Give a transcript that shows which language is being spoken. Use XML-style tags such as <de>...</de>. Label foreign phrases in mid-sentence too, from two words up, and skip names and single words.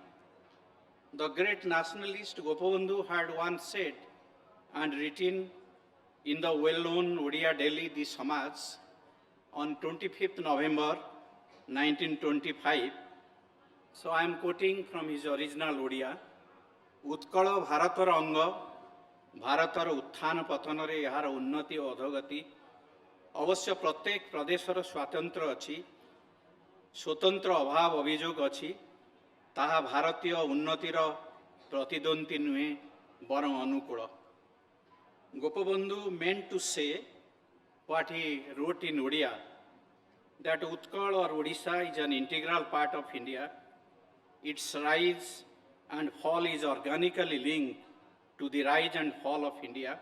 <en>The great nationalist Gopabandhu had once said and written in the well-known Odia Daily, the Samaj, on 25th November 1925. So I am quoting from his original Odia.</en> <or>ଉତ୍କଳ ଭାରତର ଅଙ୍ଗ, ଭାରତର ଉତ୍ଥାନ ପତନରେ ଏହାର ଉନ୍ନତି ଓ ଅଧୋଗତି, ଅବଶ୍ୟ ପ୍ରତ୍ୟେକ ପ୍ରଦେଶର ସ୍ୱାତନ୍ତ୍ର୍ୟ ଅଛି, ସ୍ୱତନ୍ତ୍ର ଅଭାବ ଅଭିଯୋଗ ଅଛି, ତାହା ଭାରତୀୟ ଉନ୍ନତିର ପ୍ରତିଦ୍ୱନ୍ଦ୍ୱୀ ନୁହେଁ ବରଂ ଅନୁକୂଳ.</or> <en>Gopabandhu meant to say what he wrote in Odia, that Utkal or Odisha is an integral part of India. Its rise and fall is organically linked to the rise and fall of India.</en>